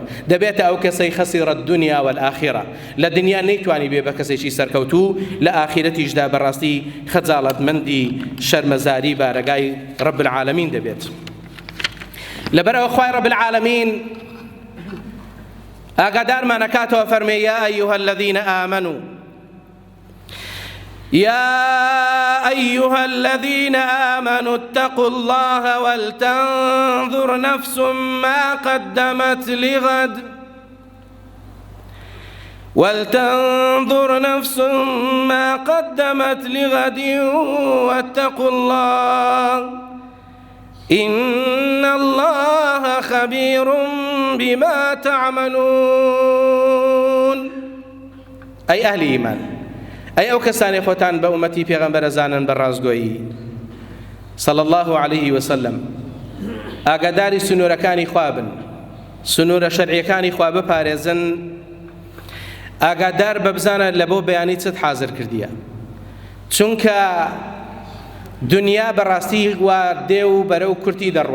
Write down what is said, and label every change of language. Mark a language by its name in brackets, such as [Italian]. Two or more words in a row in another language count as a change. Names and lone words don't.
[Central Kurdish] دەبێتە ئەو کەسەی [Arabic] خەسیرە الدنیا والآخرە، [Central Kurdish] لە دنیا نەیتوانی بێ بە کەسێکی سەرکەوتوو، لە ئاخرەتیشدا بەڕاستی خەجاڵەتمەندی شەرمەزاری بارەگای [Arabic] رب العالمین [Central Kurdish] دەبێت. لەبەرەوە خوای [Arabic] رب العالمین [Central Kurdish] ئاگادارمان ئەکاتەوە فەرمێ [Arabic] یا ئەیها الذین آمنوا يا أيها الذين آمنوا اتقوا الله ولتنظر نفس ما قدمت لغد واتقوا الله إن الله خبير بما تعملون. أي أهل إيمان، [Central Kurdish] ئەی ئەو کەسانی خۆتان بە ئومەتی پێغەمبەرە زانن بە ڕاستگۆیی [Arabic] صلی الله عليه وسلم، [Central Kurdish] ئاگاداری سنوورەکانی خوا بن، سنوورە شەرعیەکانی خوا بپارێزن، ئاگادار بە بزانە لە بۆ بەیانی چت حازر کردیە، چونکە دنیا بەڕاستی وا دێ و بەرە و کورتی دەڕوا.